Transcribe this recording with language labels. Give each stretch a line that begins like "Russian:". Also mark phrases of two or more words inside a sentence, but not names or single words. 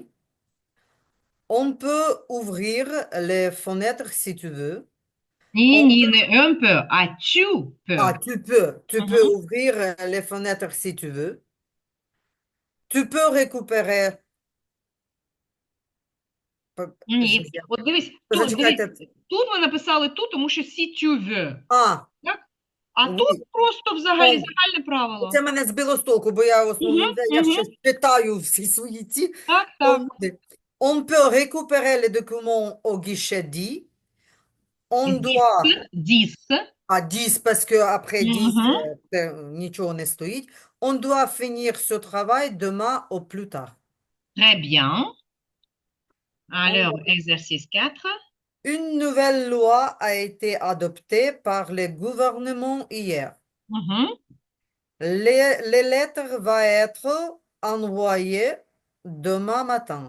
French: On peut ouvrir les fenêtres si tu veux.
Ukrainian: Ni,
French: On
Ukrainian: ni,
French: peut... ne un peu, à tu peux. Ah, tu peux Mhm. ouvrir les fenêtres si tu veux. Tu peux récupérer... Je
Ukrainian: Ні,
French: viens.
Ukrainian: от дивись, тут дивись, Зачекайте. тут ви написали тут, тому що
French: si tu veux.
Ukrainian: А, Так? А тут
French: oui.
Ukrainian: просто взагалі О, загальне правило. це мене збило з толку, бо я в Угу, основному я угу. ще читаю всі свої ці. Так, так.
French: On peut récupérer les documents au guichet 10. On 10, doit 10. à 10 parce que après 10, Угу.
Ukrainian: нічого не стоїть.
French: On doit finir ce travail demain au plus tard. Très bien. Alors, On- exercice 4. Une nouvelle loi a été adoptée par le gouvernement hier. Mhm. Les lettres vont être envoyées demain matin.